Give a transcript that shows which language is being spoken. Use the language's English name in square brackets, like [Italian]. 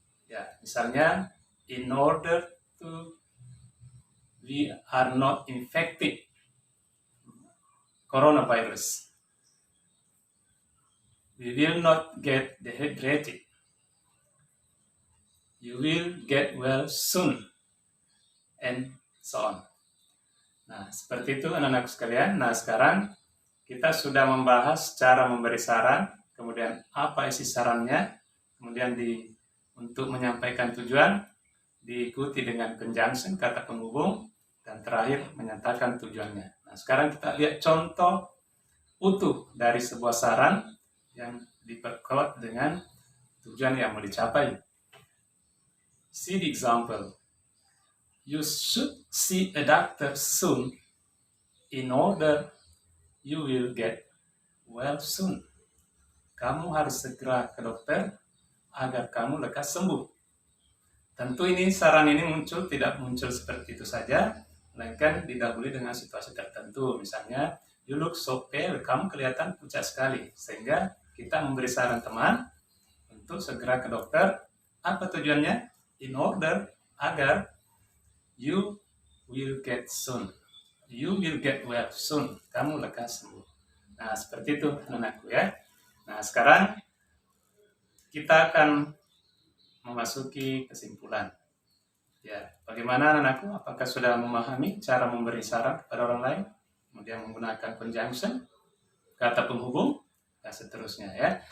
[Indonesian] Ya, misalnya, [English] in order to we are not infected coronavirus, we will not get dehydrated. You will get well soon, and so on. [Indonesian] Nah, seperti itu anak-anak sekalian. Nah, sekarang kita sudah membahas cara memberi saran, kemudian apa isi sarannya, kemudian untuk menyampaikan tujuan, diikuti dengan conjunction, kata penghubung, dan terakhir menyatakan tujuannya. Nah, sekarang kita lihat contoh utuh dari sebuah saran yang diperkuat dengan tujuan yang mau dicapai. [English] See the example. You should see a doctor soon in order you will get well soon. [Indonesian] Kamu harus segera ke dokter agar kamu lekas sembuh. Tentu ini saran ini tidak muncul seperti itu saja, melainkan didahului dengan situasi tertentu. Misalnya, [English] you look so pale, [Indonesian] kamu kelihatan pucat sekali. Sehingga kita memberi saran teman untuk segera ke dokter. Apa tujuannya? [English] In order, agar you will get soon. You will get well soon. [Indonesian] Kamu lekas sembuh. Nah, seperti itu anak-anakku ya. Nah, sekarang kita akan memasuki kesimpulan. Ya, bagaimana anak-anakku? Apakah sudah memahami cara memberi saran kepada orang lain? Kemudian menggunakan conjunction, kata penghubung, dan seterusnya ya.